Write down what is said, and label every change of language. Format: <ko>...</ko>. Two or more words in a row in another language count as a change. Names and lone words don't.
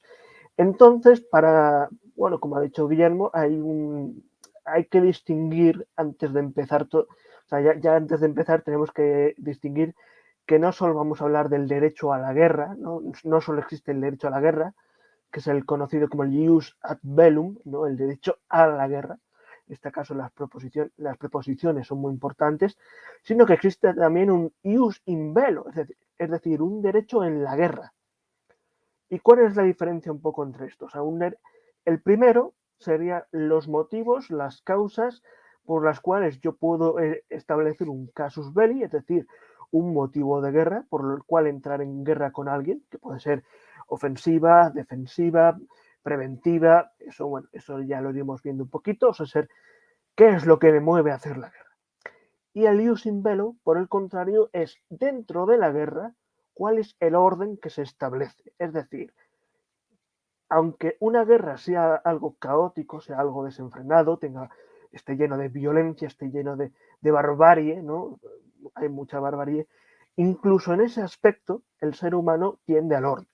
<es>Entonces, bueno, como ha dicho Guillermo, hay que distinguir antes de empezar, o sea, ya antes de empezar tenemos que distinguir que no solo vamos a hablar del derecho a la guerra, no solo existe el derecho a la guerra, que es el conocido como el</es> <la>jus ad bellum,</la> <es>¿no? El derecho a la guerra. En este caso las preposiciones son muy importantes, sino que existe también un</es> <la>jus in bello,</la> <es>es decir, un derecho en la guerra. ¿Y cuál es la diferencia un poco entre estos? El primero sería los motivos, las causas por las cuales yo puedo establecer un</es> <la>casus belli,</la> <es>es decir, un motivo de guerra por el cual entrar en guerra con alguien, que puede ser ofensiva, defensiva, preventiva, eso, bueno, eso ya lo iremos viendo un poquito, o sea, ser qué es lo que me mueve a hacer la guerra. Y el</es> <la>ius in bello,</la> <es>por el contrario, es dentro de la guerra cuál es el orden que se establece. Es decir, aunque una guerra sea algo caótico, sea algo desenfrenado, esté lleno de violencia, esté lleno de barbarie, ¿no? Hay mucha barbarie, incluso en ese aspecto el ser humano tiende al orden.</es>